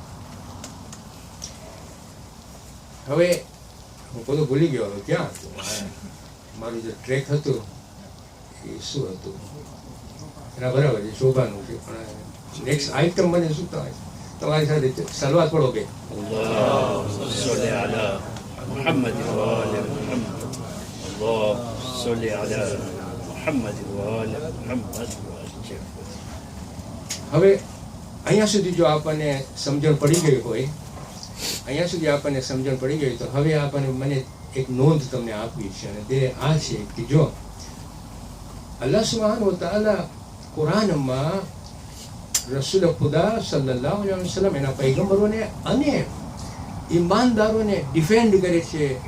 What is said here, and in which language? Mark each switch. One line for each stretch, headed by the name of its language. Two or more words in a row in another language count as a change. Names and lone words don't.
Gujarati: હવે હું બધું ભૂલી ગયો, હવે ક્યાં હતું મારું જે ટ્રેક હતું એ શું હતું એના બરાબર છે, શોભાનું છે. પણ
English: next item
Gujarati: મને શું થાય તમારી સાથે સલવાત પડો બે.
Arabic: اللهم صل على محمد وآل محمد. اللهم صل على محمد وآل محمد.
Gujarati: હવે અહીંયા સુધી જો આપણને સમજણ પડી ગઈ હોય, અહીંયા સુધી આપણને સમજણ પડી ગઈ તો હવે આપણને મને એક નોંધ તમને આપવી છે, અને તે આ છે કે જો
Arabic: الله سبحانه وتعالى
Gujarati: કુરાનમાં રસૂલ ખુદા
Arabic: صلى الله عليه وسلم
Gujarati: એના પૈગંબરોને અને ઈમાનદારોને ડિફેન્ડ કરે છે.